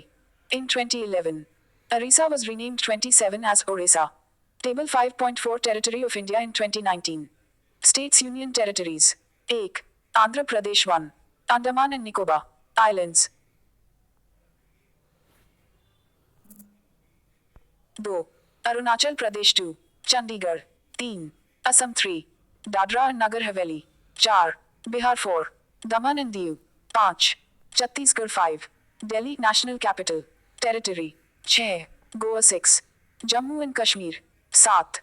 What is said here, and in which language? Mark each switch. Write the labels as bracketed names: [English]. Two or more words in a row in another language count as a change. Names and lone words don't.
[English] In 2011, Orissa was renamed 27 as Orissa. Table 5.4 Territory of India in 2019. States Union Territories. 1. Andhra Pradesh 1. Andaman and Nicobar Islands. 2. Arunachal Pradesh 2. Chandigarh. 3. Assam 3. Dadra and Nagar Haveli. 4. Bihar 4. Daman and Diu. 5. Chhattisgarh 5. Delhi National Capital. Territory 6. Goa 6. Jammu and Kashmir 7.